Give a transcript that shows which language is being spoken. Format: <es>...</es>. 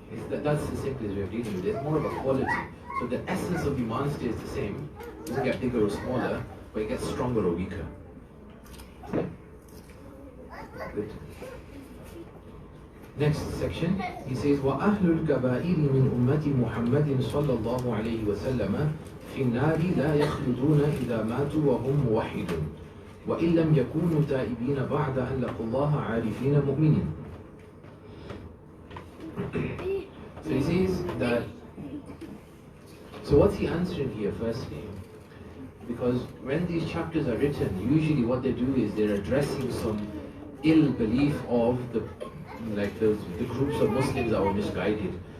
<en>That's the simplest way of dealing with it. It's more of a quality. So the essence of Iman stays the same. It doesn't get bigger or smaller, but it gets stronger or weaker. Okay? Good. Next section, he says,</en> <ar>وَأَهْلُ الْكَبَائِرِ مِنْ أُمَّةِ مُحَمَّدٍ صَلَّى اللَّهُ عَلَيْهِ وَسَلَّمَ فِي النَّارِ لَا يَخْلُدُونَ إِذَا مَاتُوا وَهُمْ مُوَحِّدُونَ وَإِنْ لَمْ يَكُونُوا تَائِبِينَ بَعْدَ أَنْ لَقُوا اللَّهَ عَارِفِينَ مُؤْمِنِينَ.</ar> <en>So he says that, so what's he answering here firstly? Because when these chapters are written, usually what they do is they're addressing some ill belief of the groups of Muslims that were misguided.</en>